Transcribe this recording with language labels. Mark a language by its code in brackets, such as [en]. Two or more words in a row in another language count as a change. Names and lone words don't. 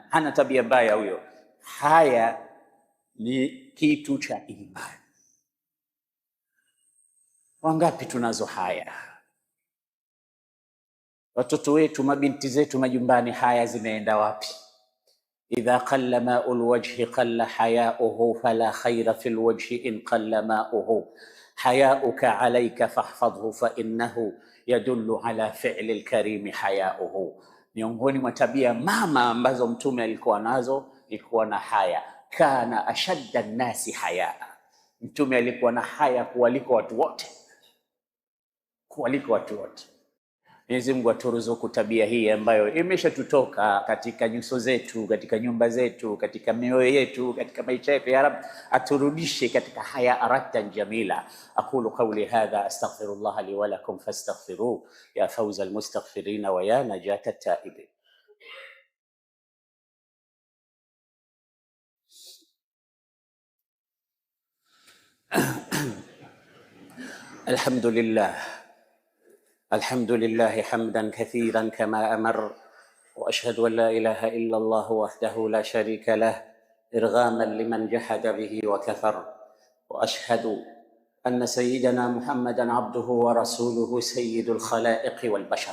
[sw] Hana tabia mbaya huyo, haya ni kitu cha iman. Wangapi tunazo haya? Watoto wetu, mabinti zetu majumbani, haya zimeenda wapi? [ar] إذا قل ماء الوجه قل حياؤه فلا خير في الوجه إن قل ماؤه حياءك عليك فاحفظه فإنه يدل على فعل الكريم حياؤه. [sw] Miongoni mwa tabia mama ambazo Mtume alikuwa nazo ilikuwa na haya. [ar] كان أشد الناس حياء, [sw] Mtume alikuwa na haya kuliko watu wote, kuliko watu wote. Mwenyezi Mungu aturuzuku tabia hii ambayo imeshatutoka katika nyuso zetu, katika nyumba zetu, katika mioyo yetu, katika maisha yetu. [ar] يا رب, [sw] aturudishe katika haya [ar] عارتن جميلة. أقول قولي هذا أستغفر الله لي ولكم فاستغفروه يا فوز المستغفرين ويا نجاة التائبين. Alhamdulillah, الحمد لله حمدا كثيرا كما أمر، وأشهد أن لا إله إلا الله وحده لا شريك له إرغاما لمن جحد به وكفر، وأشهد أن سيدنا محمدا عبده ورسوله سيد الخلائق والبشر.